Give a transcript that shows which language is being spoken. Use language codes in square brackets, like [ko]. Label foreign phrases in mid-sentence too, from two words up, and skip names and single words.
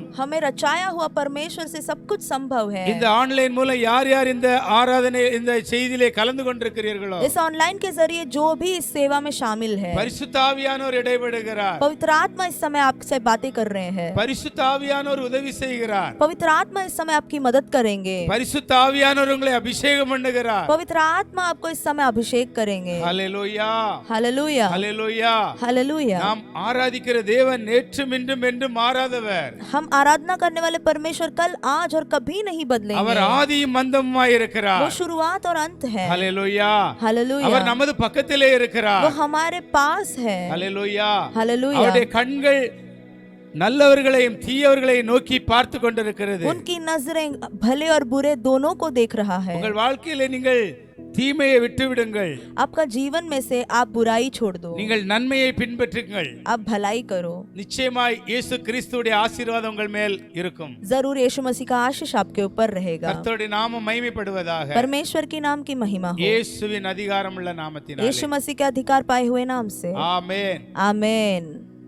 [hi] हमें रचाया हुआ परमेश्वर से सब कुछ संभव है। [ta] இந்த ஆன்லைன் மூலம் யார் யார் இந்த ஆராதனை இந்த செய்தியிலே கலந்து கொண்டிருக்கிறீர்களோ [hi] इस ऑनलाइन के जरिए जो भी इस सेवा में शामिल है [ta] பரிசுத்த ஆவியானவர் இடைபடுகிறார். [hi] पवित्र आत्मा इस समय आपसे बातें कर रहे हैं। [ta] பரிசுத்த ஆவியானவர் உதவி செய்கிறார். [hi] पवित्र आत्मा इस समय आपकी मदद करेंगे। [ta] பரிசுத்த ஆவியானவர் உங்களை அபிஷேகம் பண்ணுகிறார். [hi] पवित्र आत्मा आपको इस समय अभिषेक करेंगे। [ta] ஹalleluya [hi] हालेलुया। [ta] ஹalleluya. [hi] हालेलुया। [ta] நாம் ஆராதிக்கிற தேவன் நேற்றும் இன்றும் என்றும் மாறாதவர். [hi] हम आराधना करने वाले परमेश्वर कल आज और कभी नहीं बदलेंगे। [ta] அவர் ஆதியும் மந்தமுமாய் இருக்கிறார். [hi] वो शुरुआत और अंत है। [ta] ஹalleluya. [hi] हालेलुया। [ta] அவர் நமது பக்கத்திலே இருக்கிறார். [hi] वो हमारे पास है। [ta] ஹalleluya. [hi] हालेलुया। [ta] அவருடைய கண்கள் நல்லவர்களையும் தீயவர்களையும் நோக்கி பார்த்து கொண்டிருக்கிறது. [hi] उनकी नजरें भले और बुरे दोनों को देख रहा है। [ta] உங்கள் வாழ்க்கையிலே நீங்கள் தீமையை விட்டு விடுங்கள். [hi] आपका जीवन में से आप बुराई छोड़ दो। [ta] நீங்கள் நன்மையை பின்பற்றுங்கள். [hi] आप भलाई करो। [ta] நிச்சயமாய் இயேசு கிறிஸ்துவுடைய ஆசீர்வாதம் உங்கள் மேல் இருக்கும். [hi] जरूर यीशु मसीह का आशीष आपके ऊपर रहेगा। [ta] கர்த்தருடைய நாமம் மகிமைப்படுவதாக. [hi] परमेश्वर के नाम की महिमा हो। [ta] இயேசுவின் அதிகாரமுள்ள நாமத்தினாலே. [hi] यीशु मसीह के अधिकार पाए हुए नाम से [ta] ஆமென். [hi] आमेन।